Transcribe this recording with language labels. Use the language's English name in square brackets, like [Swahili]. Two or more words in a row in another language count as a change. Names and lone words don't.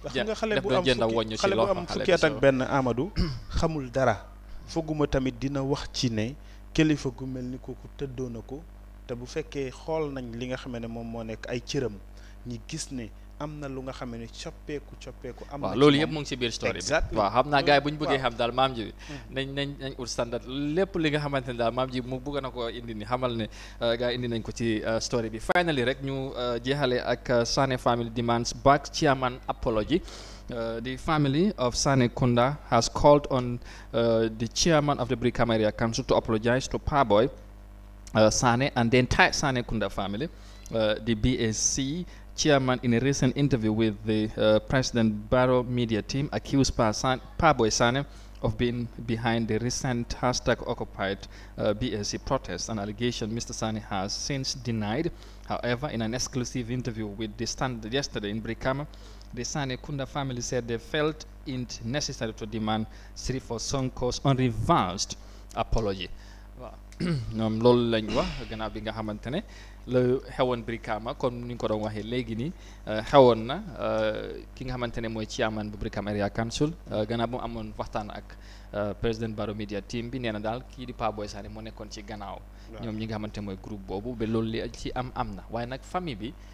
[Wolof] nga xale bu am fukki at ak benn Amadou xamul dara fooguma tamit dina wax ci ne kilifa gu mel ni kooku tëddoo na ko te bu fekkee xool nañ li nga xam ne moom moo nekk ay cëram ñi gis ne am na lu nga xam ne coppeeku am na loolu yëpp mu ngi ci biir story bi waaw xam naa gars yi bu ñu bëggee xam daal maam ji bi nañ ut standard lépp li nga xamante ne daal maam ji mu bëgg na ko indi ni xamal ne gars yi indi nañ ko ci story bi finally rek ñu jeexale ak [English] Sane family demands back chairman apology. The family of Sane Kunda has called on the chairman of the Brikama Area Council to apologize to Parboy Sane and the entire Sane Kunda family. The BSC chairman, in a recent interview with the President Barrow media team, accused Parboy Sane of being behind the recent #occupied BSC protest, an allegation Mr. Sane has since denied. However, in an exclusive interview with the Standard yesterday in Brikama, the Sane Kunda family said they felt it necessary to demand Sirifo Sonko's unreversed apology. [Wolof] ñoom loolu lañ wax gannaaw bi nga xamante ne la xewoon Brikama comme ni ñu ko doon waxee léegi nii xewoon na ki nga xamante ne mooy chairman bu Brikama Area Council gannaaw bu mu amoon waxtaan ak président Barrow media team bi nee na daal kii di Parboy Sane moo nekkoon ci gannaaw ñoom ñi nga xamante mooy groupe boobu ba loolu li ci am na waaye nag famille